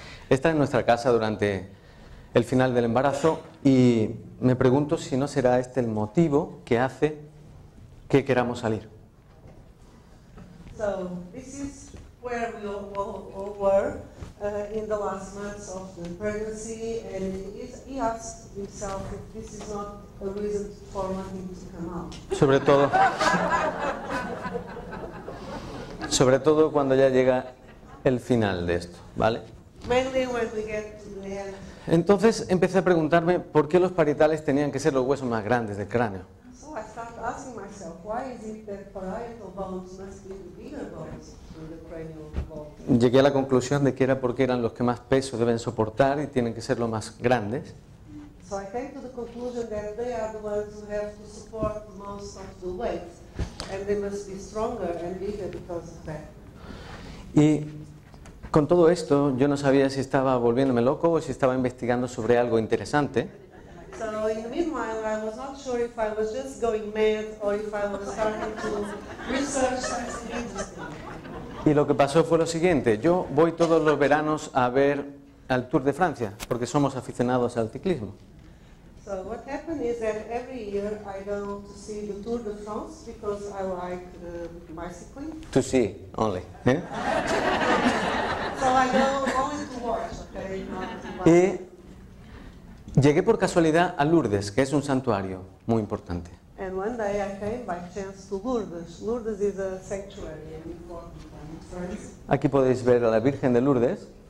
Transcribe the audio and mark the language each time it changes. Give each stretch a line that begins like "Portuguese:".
Spanish: Esta es nuestra casa durante el final del embarazo y me pregunto si no será este el motivo que hace que queramos salir.
English: So this is where we all were in the last months of the pregnancy, and he asked himself if this is not a reason for wanting to come out.
Spanish: Sobre todo cuando ya llega el final de esto, ¿vale?
English: Mainly when we get to the end.
Spanish: Entonces empecé a preguntarme por qué los parietales tenían que ser los huesos más grandes del cráneo.
English: So I started asking myself, why is it that parietal bones must be the bigger bones than the cranial bones?
Spanish: Llegué a la conclusión de que era porque eran los que más peso deben soportar y tienen que ser los más grandes.
English: So I came to the conclusion that they are the ones who have to support most of the weight, and they must be stronger and bigger because of that.
Spanish: Y con todo esto yo no sabía si estaba volviéndome loco o si estaba investigando sobre algo interesante.
English: So in the meanwhile, I was not sure if I was just going mad or if I was starting to research something interesting.
Spanish: Y lo que pasó fue lo siguiente, yo voy todos los veranos a ver al Tour de Francia, porque somos aficionados al ciclismo.
English: So what happened is that every year I go to see the Tour de France because I like bicycling. To see, only. ¿Eh? So I go only to watch, okay, not to buy.
Spanish: Y llegué por casualidad a Lourdes, que es un santuario muy importante.
English: And one day I came by chance to Lourdes. Lourdes is a sanctuary, an important one in France.
Spanish: Aquí podéis ver a la Virgen de Lourdes.